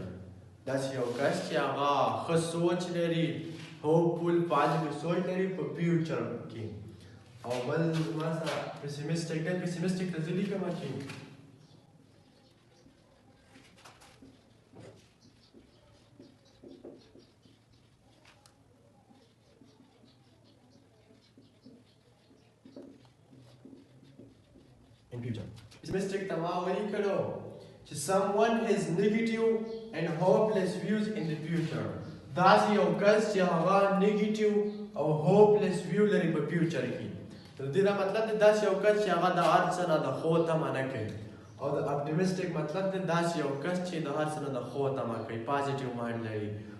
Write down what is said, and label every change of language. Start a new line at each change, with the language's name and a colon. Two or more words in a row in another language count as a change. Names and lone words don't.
Pashto: داسې یو کس چې هغه ښه سوچ لري،
English: hopeful positive
Pashto: سوچ لري په فیوچر کې. او بل زما سره پسیمسټک دی. پسیمسټک ته زه لیکم چې
English: in future. Pessimistic
Pashto: ته ما ولیکلو چې
English: someone has negative and hopeless views in the future.
Pashto: داسې یو کس چې هغه نیگیټیو او
English: hopeless view
Pashto: لري په فیوچر کې. د دې دا مطلب دی داسې یو کس چې هغه د هر څه نه د ښو تمه نه کوي. او د اپټیمسټک مطلب دی داسې یو کس چې د هر څه نه د ښو تمه کوي،
English: positive mind
Pashto: لري.